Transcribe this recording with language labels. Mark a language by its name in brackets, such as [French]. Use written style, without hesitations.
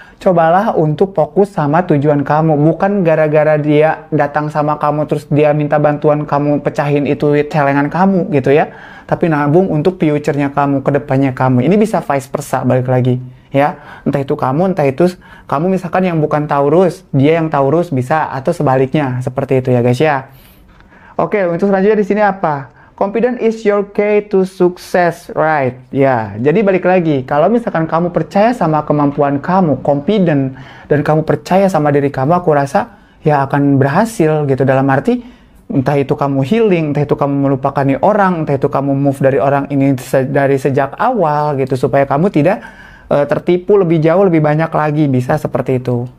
[Indonesian] Cobalah untuk fokus sama tujuan kamu, bukan gara-gara dia datang sama kamu terus dia minta bantuan kamu pecahin itu celengan kamu gitu ya. Tapi nabung untuk future-nya kamu, kedepannya kamu. Ini bisa vice versa, balik lagi ya. Entah itu kamu misalkan yang bukan Taurus, dia yang Taurus bisa, atau sebaliknya seperti itu ya guys ya. Oke, untuk selanjutnya di sini apa? [English] Confident is your key to success, right? [Indonesian] Ya, jadi balik lagi, kalau misalkan kamu percaya sama kemampuan kamu, confident, dan kamu percaya sama diri kamu, aku rasa ya akan berhasil gitu. Dalam arti, entah itu kamu healing, entah itu kamu melupakan orang, entah itu kamu move dari orang ini dari sejak awal gitu, supaya kamu tidak tertipu lebih jauh, lebih banyak lagi, bisa seperti itu.